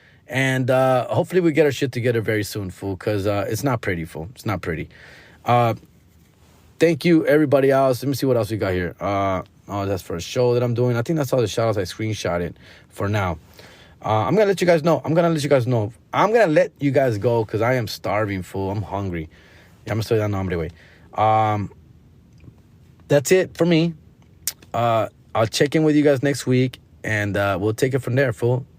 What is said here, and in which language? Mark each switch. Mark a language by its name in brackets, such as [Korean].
[English] And hopefully we get our shit together very soon, fool, because it's not pretty, fool. It's not pretty. Thank you, everybody else. Let me see what else we got here. That's for a show that I'm doing. I think that's all the shout-outs I screenshotted for now. I'm going to let you guys know. I'm going to let you guys go because I am starving, fool. I'm hungry. [Spanish] Ya me estoy dando hambre, güey. [English] That's it for me. I'll check in with you guys next week, and we'll take it from there, fool.